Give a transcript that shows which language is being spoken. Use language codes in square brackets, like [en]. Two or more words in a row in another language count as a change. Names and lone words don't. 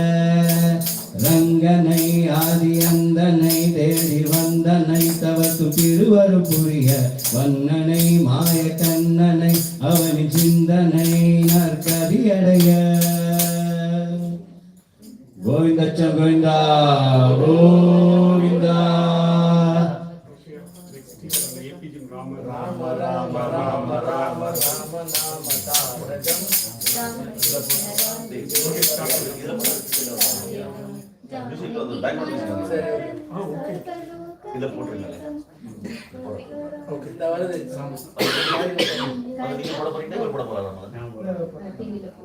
[ta] ரங்கனை ஆதி அந்தனை தேடி வந்தனை தவக்கு திருவருள் புரிய வண்ணனை மாய கண்ணனை அவனி சிந்தனை நற்கதியடைய. கோவிந்தச்சம் கோவிந்தா கோவிந்தா. [sa] राम राम राम राम राम राम नाम तारकम् [ta] இதை போட்டுருங்களே. ओके तवरदे அது நீங்க போட போறீங்களா இவர் போட போறாரா? டிவில